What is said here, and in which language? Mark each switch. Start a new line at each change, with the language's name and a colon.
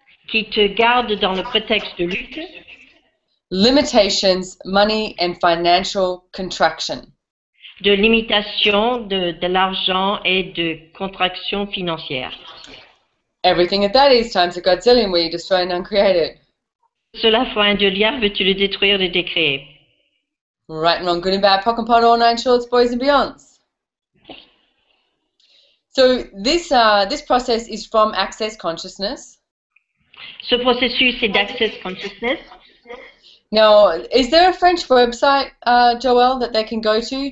French: Qui te garde dans le prétexte de lutte.
English: Limitations, money and financial contraction.
French: de limitation de l'argent et de contraction financière.
English: Everything of that is times a godzillion, will you destroy and uncreate it?
French: Cela fois un milliard, veux-tu le détruire, le décréer?
English: Right and wrong, good and bad, pock and pot, all nine shorts, boys and beyonds. So this process is from access consciousness.
French: Ce processus est d'access consciousness.
English: Now, is there a French website, Joelle, that they can go to?